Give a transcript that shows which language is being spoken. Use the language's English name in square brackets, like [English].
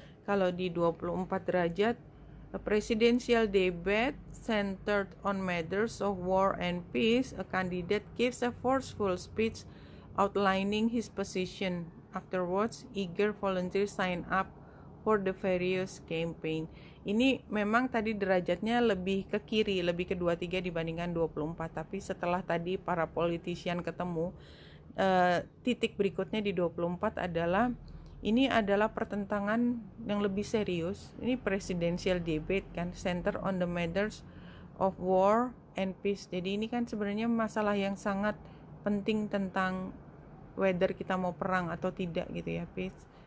[Indonesian] Kalau di 24 derajat, [English] a presidential debate centered on matters of war and peace, a candidate gives a forceful speech outlining his position. Afterwards, eager volunteers sign up for the various campaign. [Indonesian] Ini memang tadi derajatnya lebih ke kiri, lebih ke 23 dibandingkan 24. Tapi setelah tadi para politician ketemu, titik berikutnya di 24 adalah ini adalah pertentangan yang lebih serius. [English] Ini presidential debate kan, center on the matters of war and peace. [Indonesian] Jadi ini kan sebenarnya masalah yang sangat penting tentang whether kita mau perang atau tidak gitu ya, peace.